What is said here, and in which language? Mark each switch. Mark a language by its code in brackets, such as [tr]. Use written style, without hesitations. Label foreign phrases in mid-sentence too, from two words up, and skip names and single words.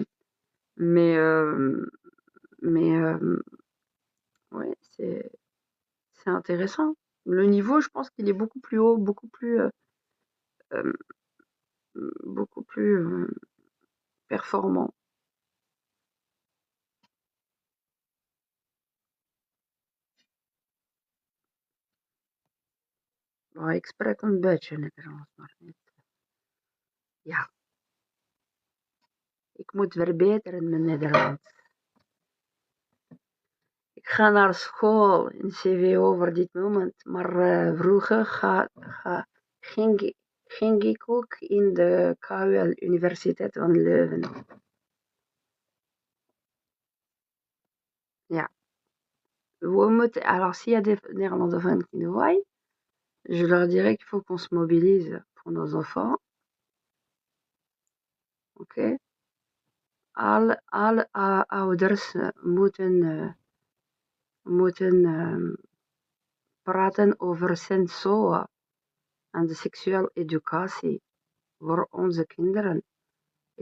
[fr] Mais, ouais, c'est intéressant. Le niveau, je pense qu'il est beaucoup plus haut, euh, beaucoup plus performant. [nl] Oh, ik spreek een beetje Nederlands, maar niet. Ja, ik moet verbeteren mijn Nederlands. Ik ga naar school in CVO voor dit moment, maar vroeger ging ik ook in de KUL, Universiteit van Leuven. Ja. [fr] Alors, s'il y a des néerlandophones qui nous voient, je leur dirais qu'il faut qu'on se mobilise pour nos enfants. Ok? [nl] Alle ouders moeten praten over sensoa en de seksuele educatie voor onze kinderen.